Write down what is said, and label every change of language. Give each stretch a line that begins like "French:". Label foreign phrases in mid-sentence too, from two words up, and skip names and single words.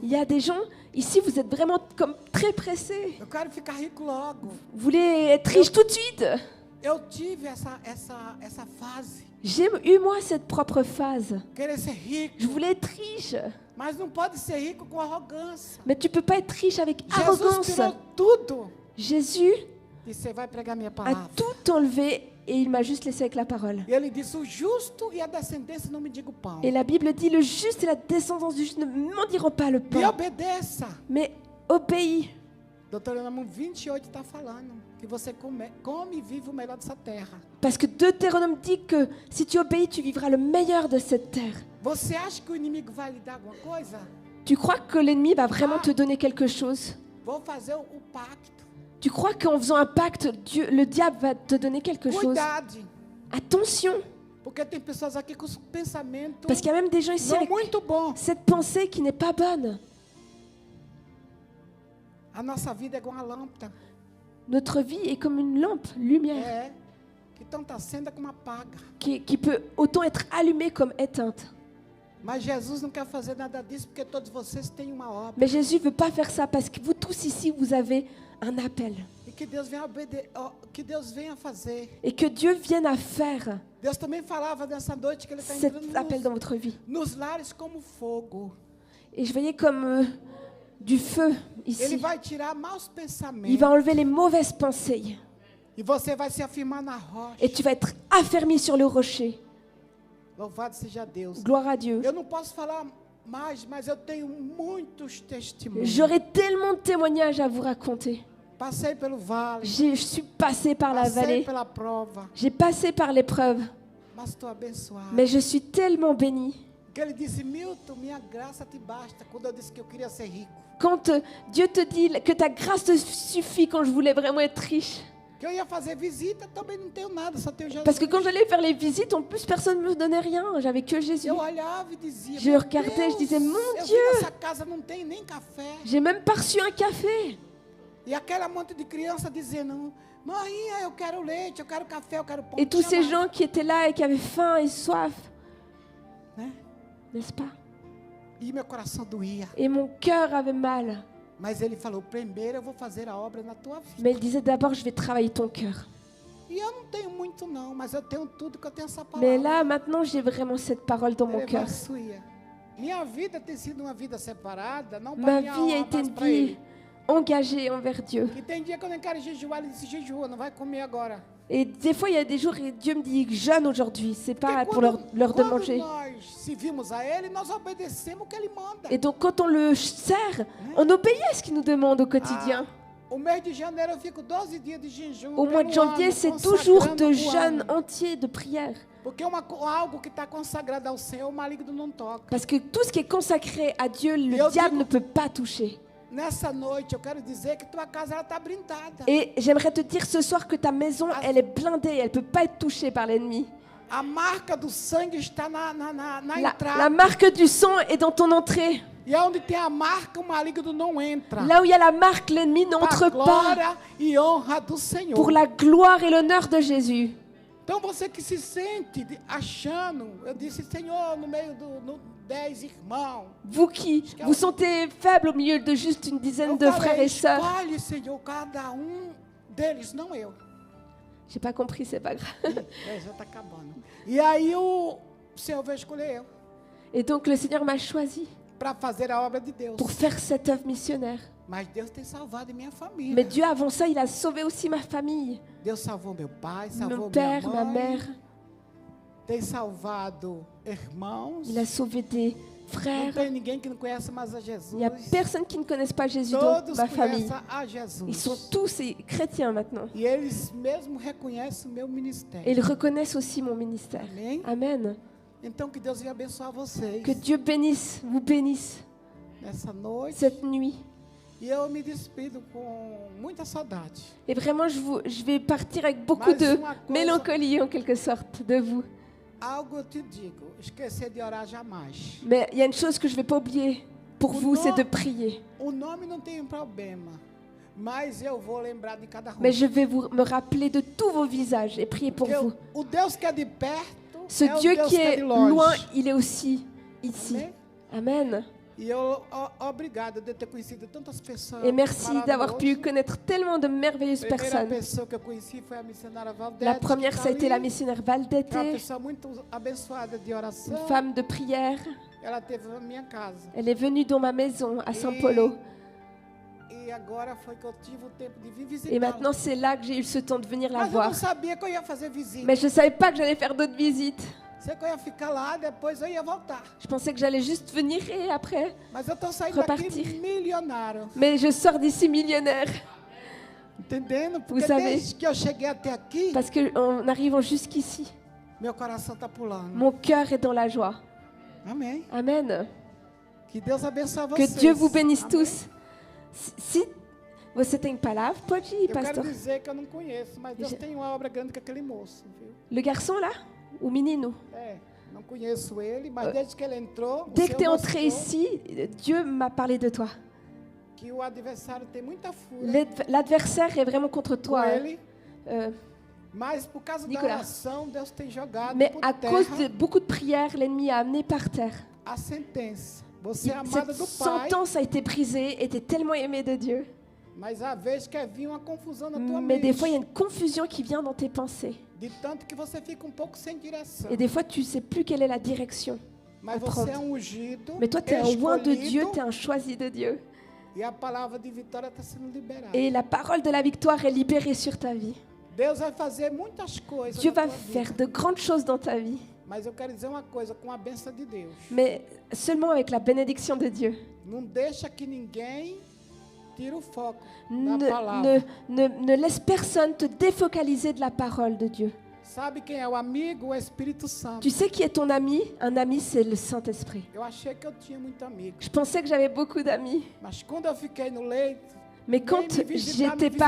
French: Il y a des gens, ici, vous êtes vraiment comme très pressés.
Portuguese: Eu quero ficar rico logo.
French: Vous voulez être riche tout de suite.
Portuguese: Eu tive essa fase.
French: J'ai eu, moi, cette propre phase.
Portuguese: Querer ser rico.
French: Je voulais être riche.
Portuguese: Mas não pode ser rico com arrogância.
French: Mais tu peux pas être riche avec
Portuguese: Jesus
French: arrogance.
Portuguese: tirou tudo.
French: Jésus
Portuguese: E você vai pregar minha a palavra.
French: tout enlevé et il m'a juste laissé avec la parole.
Portuguese: E ele disse, o justo e a descendência não me digo pão.
French: Et la Bible dit, le juste et la descendance du juste ne mendiront pas le
Portuguese: E
French: pain,
Portuguese: obedeça.
French: mais obéis.
Portuguese: Deuteronômio 28 está falando que você come e vive o melhor dessa terra.
French: Parce que Deutéronome dit que si tu obéis, tu vivras le meilleur de cette terre.
Portuguese: Você acha que o inimigo vai lhe dar alguma coisa?
French: Tu crois que l'ennemi va vraiment te donner quelque chose?
Portuguese: Vou fazer o pacto.
French: Tu crois qu'en faisant un pacte, le diable va te donner quelque chose?
Portuguese: Cuidado.
French: Attention,
Portuguese: Porque tem pessoas aqui com os pensamentos
French: parce qu'il y a même des gens ici
Portuguese: não
French: avec
Portuguese: muito bons.
French: cette pensée qui n'est pas bonne.
Portuguese: A nossa vida é igual uma lâmpada.
French: Notre vie est comme une lampe, lumière,
Portuguese: É. Que tanto acenda como apaga.
French: qui peut autant être allumée comme éteinte.
Portuguese: Mas Jesus não quer fazer nada disso porque todos vocês têm uma obra.
French: Mais Jésus ne veut pas faire ça parce que vous tous ici, vous avez un appel.
Portuguese: E que Deus venha que Deus venha fazer.
French: Et que Dieu vienne à faire
Portuguese: Deus também falava nessa noite que Ele está
French: cet
Portuguese: entrando
French: appel dans votre vie.
Portuguese: nos lares como fogo.
French: Et je voyais comme du feu
Portuguese: Ele
French: ici.
Portuguese: vai tirar maus pensamentos.
French: Il va enlever les mauvaises pensées.
Portuguese: E você vai se afirmar na rocha.
French: Et tu vas être affermi sur le rocher.
Portuguese: Louvado seja Deus.
French: Gloire à Dieu.
Portuguese: Eu não posso falar mais, mas eu tenho muitos testemunhos.
French: J'aurais tellement de témoignages à vous raconter.
Portuguese: Passei pelo vale.
French: Je suis passée par la
Portuguese: Passei
French: vallée.
Portuguese: pela prova.
French: J'ai passé par l'épreuve.
Portuguese: Mas estou abençoado.
French: Mais je suis tellement bénie.
Portuguese: Que ele disse, Milton, minha graça te basta. Quando eu disse que eu queria ser rico.
French: Quand Dieu te dit que ta grâce te suffit quand je voulais vraiment être riche.
Portuguese: Que eu ia fazer visita, também não tenho nada, só tenho Jesus.
French: Parce que quand j'allais faire les visites, en plus personne ne me donnait rien. J'avais que Jésus.
Portuguese: Eu olhava e dizia,
French: Je
Portuguese: meu
French: regardais,
Portuguese: Deus,
French: je disais, mon
Portuguese: eu
French: Dieu.
Portuguese: vi nessa casa não tem nem café.
French: J'ai même pas reçu un café.
Portuguese: E aquela monte de criança dizendo, mãe, eu quero leite, eu quero café, eu quero pão.
French: Et tous ces
Portuguese: Chamava,
French: gens qui étaient là et qui avaient faim et soif,
Portuguese: né?
French: n'est-ce pas?
Portuguese: E meu coração doía.
French: Et mon cœur avait mal.
Portuguese: Mas ele falou, primeiro eu vou fazer a obra na tua vida.
French: Mais il disait d'abord, je vais travailler ton cœur.
Portuguese: E eu não tenho muito não, mas eu tenho tudo que eu tenho essa palavra.
French: Mais là, maintenant, j'ai vraiment cette parole dans mon cœur.
Portuguese: Aleluia. Minha vida tem sido uma vida separada, não
French: Ma
Portuguese: para minha
French: vie a
Portuguese: alma,
French: été
Portuguese: mas
French: une
Portuguese: para
French: vie
Portuguese: ele.
French: engagée envers Dieu.
Portuguese: E tem dia que eu não quero jejuar, ele disse, jejua, não vai comer agora.
French: Et des fois, il y a des jours où Dieu me dit, jeûne aujourd'hui. C'est pas
Portuguese: Porque
French: pour leur de
Portuguese: quando
French: manger.
Portuguese: nós servimos a ele, nós obedecemos o que ele manda.
French: Et donc, quand on le sert, on obéit à ce qu'il nous demande au quotidien.
Portuguese: O mês de janeiro eu fico 12 dias de jejum.
French: Au mois de
Portuguese: pelo
French: janvier,
Portuguese: ano,
French: c'est toujours
Portuguese: consagrando
French: de
Portuguese: o
French: jeûne
Portuguese: ano.
French: entier, de prière.
Portuguese: Porque algo que está consagrado ao Senhor, o maligno não toca.
French: Parce que tout ce qui est consacré à Dieu, le
Portuguese: Eu
French: diable
Portuguese: digo-
French: ne peut pas toucher.
Portuguese: Nessa noite eu quero dizer que tua casa ela está blindada.
French: Et j'aimerais te dire ce soir que ta maison, elle est blindée, elle ne peut pas être touchée par l'ennemi.
Portuguese: A marca do sangue está na
French: La
Portuguese: entrada.
French: marque du sang est dans ton entrée.
Portuguese: E onde tem a marca, o maligno não entra.
French: Là où il y a la marque, l'ennemi
Portuguese: Para
French: n'entre
Portuguese: a
French: pas.
Portuguese: glória e honra do Senhor.
French: Pour la gloire et l'honneur de Jésus.
Portuguese: Então você que se sente achando, eu disse, Senhor, no meio do 10 irmãos.
French: Vous qui vous sentez faible au milieu de juste une dizaine de
Portuguese: Eu
French: frères
Portuguese: falei,
French: et sœurs.
Portuguese: escolhe, Senhor, cada deles, não eu.
French: J'ai pas compris, c'est pas grave.
Portuguese: Já está acabando. E aí o Senhor vai escolher eu
French: Et donc le Seigneur m'a choisi
Portuguese: para fazer a obra de Deus.
French: pour faire cette œuvre missionnaire.
Portuguese: Mas Deus tem salvado minha família.
French: Mais Dieu, avant ça, il a sauvé aussi ma famille.
Portuguese: Deus salvou meu pai, salvou
French: Mon
Portuguese: minha
French: père, ma
Portuguese: mãe.
French: mère.
Portuguese: Tem salvado irmãos.
French: Il a sauvé des
Portuguese: Não
French: frères.
Portuguese: tem ninguém que não conhece mais a Jesus.
French: Il n'y a personne qui ne connaisse pas Jésus dans
Portuguese: Todos
French: ma famille.
Portuguese: conhecem a Jesus.
French: Ils sont tous chrétiens maintenant.
Portuguese: E eles mesmo reconhecem o meu
French: Et
Portuguese: ministério.
French: ils reconnaissent aussi mon ministère.
Portuguese: Amém?
French: Amen.
Portuguese: Então que Deus venha abençoar vocês
French: Que Dieu bénisse, vous bénisse
Portuguese: nessa noite.
French: cette nuit.
Portuguese: E eu me despido com muita saudade.
French: Et vraiment, je vais partir avec beaucoup
Portuguese: Mais
French: de
Portuguese: uma coisa-
French: mélancolie en quelque sorte de vous.
Portuguese: Algo eu te digo, esquecer de orar jamais.
French: Mais il y a une chose que je ne vais pas oublier pour
Portuguese: O
French: vous, c'est de
Portuguese: no-
French: prier.
Portuguese: O nome não tem problema, mas eu vou lembrar de cada rosto.
French: Mais je vais me rappeler de tous vos visages et prier pour
Portuguese: Porque
French: vous.
Portuguese: o Deus que é de perto
French: Ce
Portuguese: é o
French: Dieu
Portuguese: Deus
French: qui
Portuguese: que é
French: est
Portuguese: de longe.
French: loin, il est aussi ici.
Portuguese: Amém?
French: Amen.
Portuguese: E eu, obrigado de ter conhecido tantas pessoas.
French: Et merci d'avoir pu
Portuguese: maravilhosas.
French: connaître tellement de merveilleuses
Portuguese: A primeira
French: personnes.
Portuguese: pessoa que eu conheci foi a missionária Valdete.
French: La première,
Portuguese: que tá
French: ça a été la
Portuguese: ali.
French: missionnaire
Portuguese: É uma
French: Valdete,
Portuguese: pessoa muito abençoada de oração.
French: une femme de prière.
Portuguese: Ela teve na minha casa.
French: Elle est venue dans ma maison à São Paulo.
Portuguese: E agora foi que eu tive o tempo de vir
French: Et
Portuguese: visitá-la.
French: maintenant, c'est là que j'ai eu ce temps de venir la
Portuguese: Mas eu
French: voir.
Portuguese: não sabia que eu ia fazer visita.
French: Mais je ne savais pas que j'allais faire d'autres visites.
Portuguese: Sei que eu ia ficar lá, depois eu ia voltar.
French: Je pensais que j'allais juste venir et après.
Portuguese: Mas eu tô saindo
French: Repartir.
Portuguese: daqui milionário.
French: Mais je sors d'ici millionnaire.
Portuguese: Entendendo? Porque
French: savez-
Portuguese: desde que eu cheguei até aqui,
French: Parce qu'en arrivant jusqu'ici,
Portuguese: meu coração tá pulando.
French: mon cœur est dans la joie.
Portuguese: Amém.
French: Amen.
Portuguese: Que Deus abençoe
French: Que
Portuguese: vocês.
French: Dieu vous bénisse
Portuguese: Amém.
French: tous.
Portuguese: Si você tem palavra, pode ir, Eu quero pastor. dizer que eu não conheço, mas Deus Já- tem uma obra grande com aquele moço, viu?
French: Le garçon là,
Portuguese: o menino. Não conheço ele, mas desde que ele entrou, o
French: Dès que
Portuguese: Senhor
French: tu es entré
Portuguese: mostrou
French: ici, Dieu m'a parlé de toi.
Portuguese: que o adversário tem muita fúria
French: L'adversaire est vraiment contre
Portuguese: com
French: toi.
Portuguese: ele, Euh, mas por causa
French: Nicolas.
Portuguese: da oração, Deus tem jogado
French: mais
Portuguese: por
French: à
Portuguese: terra
French: cause de beaucoup de prières, l'ennemi a amené par terre
Portuguese: a sentença. Você é
French: Cette
Portuguese: amada do Pai,
French: sentence a été brisée et tu es tellement aimé de Dieu.
Portuguese: mas às vezes quer vir uma confusão na tua
French: Mais des
Portuguese: mente.
French: fois, il y a une confusion qui vient dans tes pensées.
Portuguese: De tanto que você fica pouco sem direção.
French: Et des fois, tu ne sais plus quelle est la direction
Portuguese: Mas
French: à
Portuguese: você é
French: prendre.
Portuguese: ungido,
French: Mais toi, tu es un oint de Dieu,
Portuguese: escolhido,
French: tu es un choisi de Dieu.
Portuguese: e a palavra de vitória está sendo liberada.
French: Et la parole de la victoire est libérée sur ta vie.
Portuguese: Deus vai fazer muitas coisas
French: Dieu
Portuguese: na
French: va
Portuguese: tua
French: faire
Portuguese: vida.
French: de grandes choses dans ta vie.
Portuguese: Mas eu quero dizer uma coisa, com a bênção de Deus.
French: Mais seulement avec la bénédiction de Dieu.
Portuguese: Não deixa que ninguém tire o foco da
French: Ne,
Portuguese: palavra.
French: ne laisse personne te défocaliser de la parole de Dieu.
Portuguese: Sabe quem é o amigo? O Espírito Santo.
French: Tu sais qui est ton ami? Un ami, c'est le Saint-Esprit.
Portuguese: Eu achei que eu tinha muito amigo.
French: Je pensais que j'avais beaucoup d'amis.
Portuguese: Mas quando eu fiquei no leito,
French: Mais quand
Portuguese: me visitar,
French: j'étais
Portuguese: me visitar.